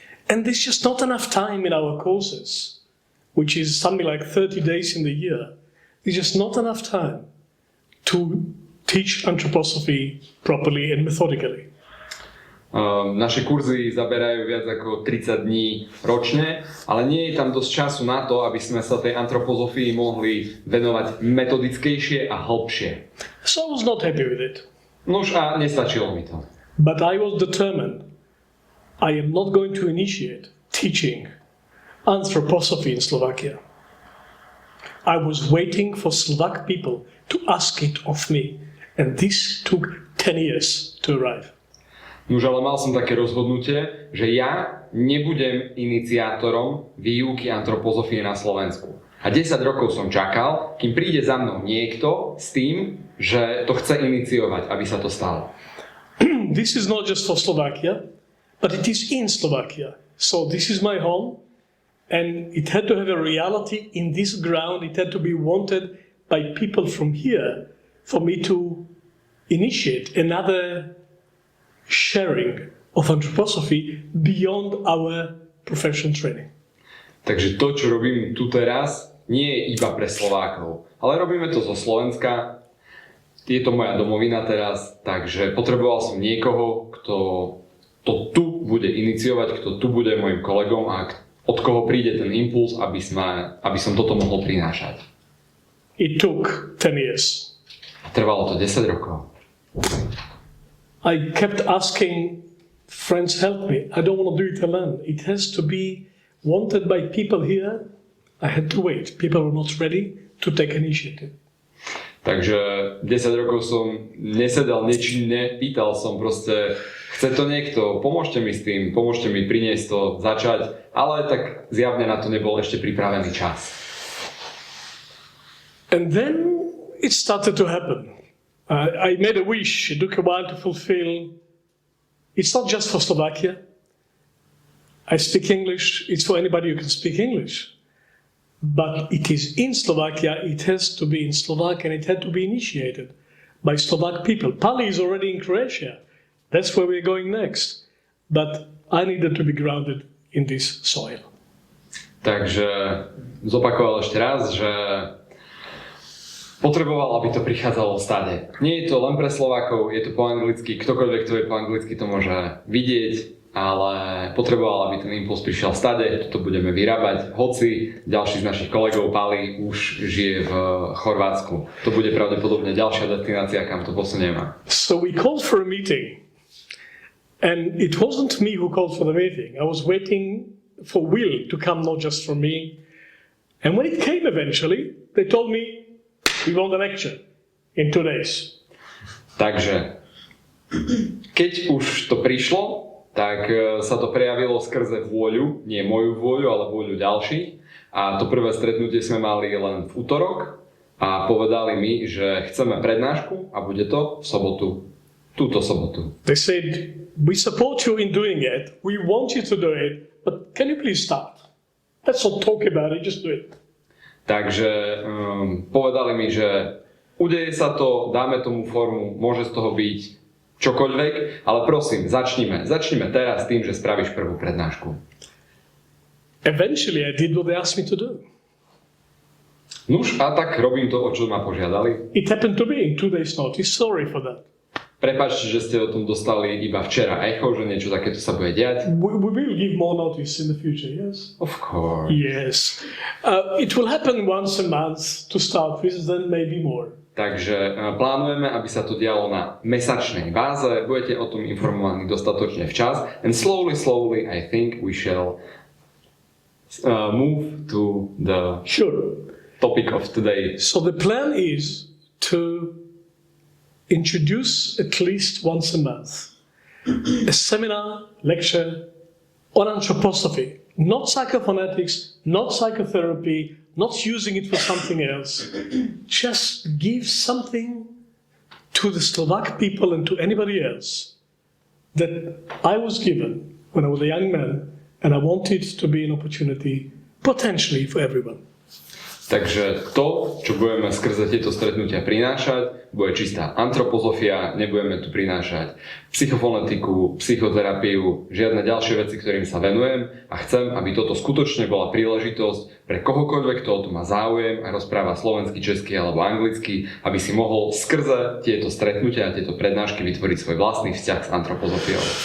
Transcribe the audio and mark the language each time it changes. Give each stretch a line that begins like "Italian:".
English: And there's just not enough time in our courses, which is something like 30 days in the year. There's just not enough time to teach anthroposophy properly and methodically.
Slovak: Naše kurzy zaberajú viac ako 30 dní ročne, ale nie je tam dosť času na to, aby sme sa tej antroposofii mohli venovať metodickejšie a hlbšie.
English: So I was not happy with it.
Slovak: Nož a nestačilo mi to.
English: But I was determined. I am not going to initiate teaching anthroposophy in Slovakia. I was waiting for Slovak people to ask it of me, and this took 10 years to arrive.
Slovak: Nuž, ale mal som také rozhodnutie, že ja nebudem iniciátorom výuky antroposofie na Slovensku. A 10 rokov som čakal, kým príde za mnou niekto s tým, že to chce iniciovať, aby sa to stalo.
English: this is not just for Slovakia, but it is in Slovakia. So this is my home, and it had to have a reality in this ground. It had to be wanted by people from here for me to initiate another sharing of anthroposophy beyond our profession training.
Slovak: Takže to, čo robím tu teraz, nie je iba pre Slovákov, ale robíme to zo Slovenska. Je to moja domovina teraz, takže potreboval som niekoho, kto to tu bude iniciovať, kto tu bude môjim kolegom a od koho príde ten impuls, aby som toto mohol prinášať.
English: It took 10 years.
Slovak: Trvalo to 10 rokov.
English: I kept asking friends, help me. I don't want to do it alone. It has to be wanted by people here. I had to wait. People were not ready to take initiative.
Slovak: Takže 10 rokov som nesedal nečinne, pýtal som proste, chce to niekto, pomôžte mi s tým, pomôžte mi priniesť to, začať, ale tak zjavne na to nebol ešte pripravený čas.
English: And then it started to happen. I made a wish, it took a while to fulfill. It's not just for Slovakia. I speak English, it's for anybody who can speak English. But it is in Slovakia, it has to be in Slovak, and it had to be initiated by Slovak people. Pali is already in Croatia. That's where we're going next. But I needed to be grounded in this soil.
Slovak: Takže zopakoval ešte raz, že potreboval, aby to prichádzalo stade. Nie je to len pre Slovákov, je to po anglicky, ktokoľvek, kto je po anglicky, to môže vidieť, ale potreboval, aby ten impuls prišiel stade, to budeme vyrábať, hoci ďalší z našich kolegov Pali už žije v Chorvátsku. To bude pravdepodobne ďalšia destinácia, kam to posunieme.
English: So we called for a meeting, and it wasn't me who called for the meeting. I was waiting for Will to come, not just from me. And when it came eventually, they told me, we want a lecture in 2 days.
Slovak: Takže, keď už to prišlo, tak sa to prejavilo skrze vôľu, nie moju vôľu, ale vôľu ďalších. A to prvé stretnutie sme mali len v utorok a povedali mi, že chceme prednášku a bude to v sobotu, túto sobotu.
English: They said, we support you in doing it, we want you to do it, but can you please start? Let's not talk about it, just do it.
Slovak: Takže povedali mi, že udeje sa to, dáme tomu formu, môže z toho byť čokoľvek, ale prosím, začnime teraz tým, že spravíš prvú prednášku.
English: Eventually I did what they asked me to do.
Slovak: Nuž, a tak robím to, o čo ma požiadali.
English: It happened to be in 2 days notice, sorry for that.
Slovak: Prepáčte, že ste o tom dostali iba včera echo, že niečo takéto sa bude diať.
English: We will give more notice in the future, yes? Of course. Yes. It will happen once a month to start with, then maybe more.
Slovak: Takže plánujeme, aby sa to dialo na mesačnej báze, budete o tom informovaní dostatočne včas.
English: And slowly, I think we shall move to the topic of today. So the plan is to introduce at least once a month a seminar, lecture on anthroposophy. Not psychophonetics, not psychotherapy, not using it for something else. Just give something to the Slovak people and to anybody else that I was given when I was a young man, and I wanted to be an opportunity potentially for everyone.
Slovak: Takže to, čo budeme skrze tieto stretnutia prinášať, bude čistá antropozofia, nebudeme tu prinášať psychofonetiku, psychoterapiu, žiadne ďalšie veci, ktorým sa venujem a chcem, aby toto skutočne bola príležitosť pre kohokoľvek, kto o to má záujem a rozpráva slovensky, česky alebo anglicky, aby si mohol skrze tieto stretnutia a tieto prednášky vytvoriť svoj vlastný vzťah s antropozofiou.